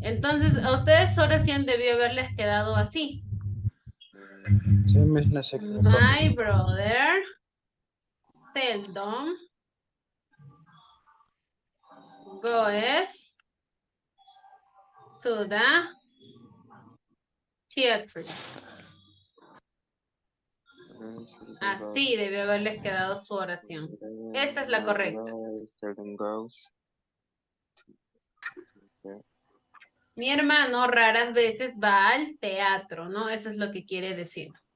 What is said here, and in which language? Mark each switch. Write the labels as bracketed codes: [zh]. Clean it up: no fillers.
[es] Entonces, a ustedes su oración debió haberles quedado así. Sí, me sé que [en] My brother seldom goes to the theatre. [es] Así debió haberles quedado su oración. Esta es la correcta. [en] Seldom goes. [es] Mi hermano raras veces va al teatro, ¿no? Eso es lo que quiere decir.